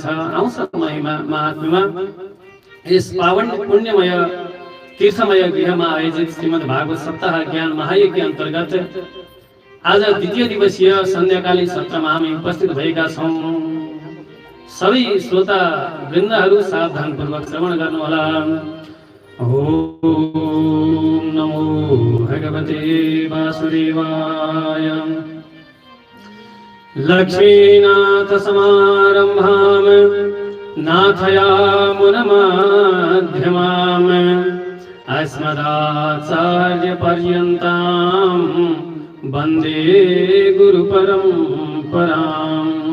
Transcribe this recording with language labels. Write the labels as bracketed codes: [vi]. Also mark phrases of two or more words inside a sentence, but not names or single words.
[ne] आउँछ महिमा महात्म्यमा यस पावन पुण्यमय तीर्थमय गृहमा आयोजित श्रीमद् भागवत सप्ताह ज्ञान महायज्ञ अन्तर्गत आज द्वितीय दिवसीय सन्ध्याकालीन सत्रमा हामी उपस्थित भएका छौँ। सबै श्रोता वृन्दहरू सावधानपूर्वक श्रवण गर्नुहोला। [sa] ओम नमो भगवते वासुदेवाय। लक्ष्मीनाथ समारम्भां नाथयामुनमध्यमाम् अस्मदाचार्यपर्यन्तां वन्दे गुरुपरम्पराम्।